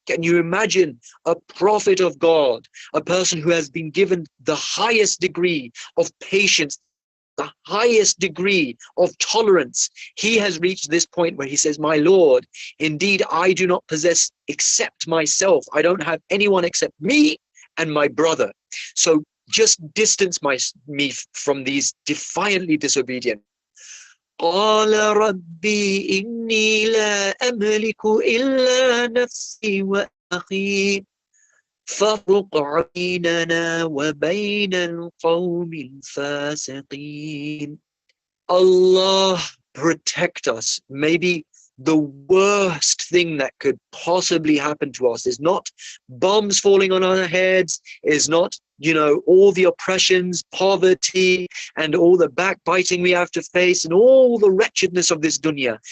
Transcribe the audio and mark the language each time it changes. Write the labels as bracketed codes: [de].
[en] Can you imagine a prophet of God, a person who has been given the highest degree of patience, the highest degree of tolerance? He has reached this point where he says, my Lord, indeed, I do not possess except myself. I don't have anyone except me and my brother. So just distance me from these defiantly disobedient. [ar] قال ربي إني لا أملك إلا نفسي وأخي فافرق بيننا وبين القوم الفاسقين. [en] Allah protect us. Maybe the worst thing that could possibly happen to us is not bombs falling on our heads, is not, all the oppressions, poverty, and all the backbiting we have to face, and all the wretchedness of this dunya.